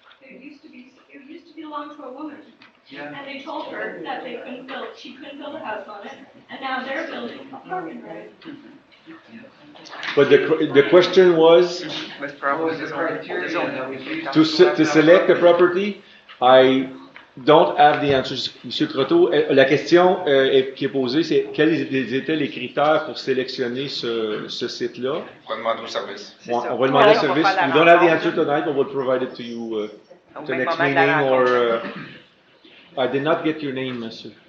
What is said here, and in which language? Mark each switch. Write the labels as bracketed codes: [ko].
[en] It used to be belong to a woman. Yeah. And they told her that she couldn't build a house on it, and now they're building a parking lot. But the question was What was the criteria that was used to select the property. I don't have the answers. [fr] Monsieur Croteau, la question qui est posée, c'est quels étaient les critères pour sélectionner ce site-là? On va demander au service. On va demander au service. [en] We don't have the answer tonight, but we'll provide it to you to next meeting. Or I did not get your name, monsieur.